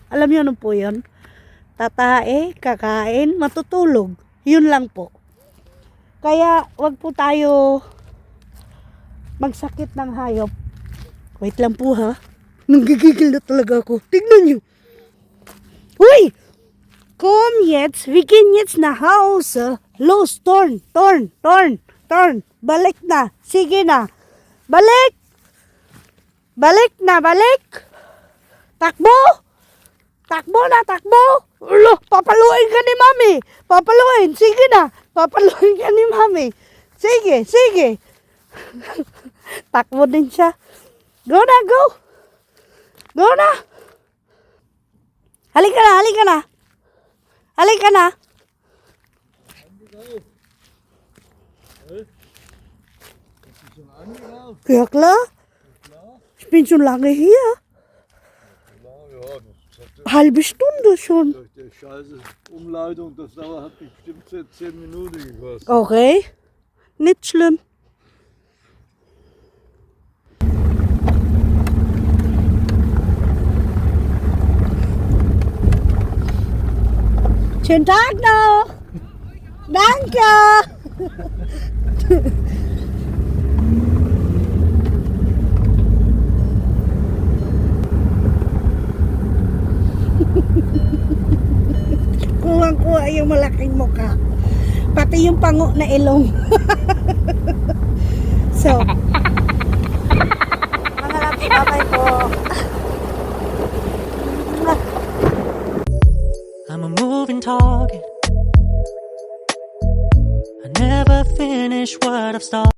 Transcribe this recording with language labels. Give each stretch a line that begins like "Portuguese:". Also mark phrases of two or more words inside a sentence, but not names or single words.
Filipino: Alam niyo ano po yun? Tatae, kakain, matutulog. Yun lang po. Kaya wag po tayo magsakit ng hayop. Wait lang po ha. Nanggigigil na talaga ako. Tignan nyo. Hui!
German: Komm jetzt, wir gehen jetzt nach Hause. Los, Torn.
Filipino: Balik na. Sige na. Balik! Balik na, balik! Takbo! Takbo na, takbo! Ulo, papaluin ka ni Mami. Papaluin, sige na. Papaluin ka ni Mami. Sige, sige. Takbo din siya. Go na, go! Go na! Halika na, halika na. Halika na.
German: Ja, klar. Ich bin schon lange hier. Halbe Stunde schon. Durch die scheiße Umleitung, das hat bestimmt 10 Minuten gekostet. Okay. Nicht schlimm. Schönen Tag noch. Danke.
Filipino: Kuha yung malaking mukha. Pati yung pango na ilong. So, mga laps, bye po.
English: I'm a moving target. I never finish what I've started.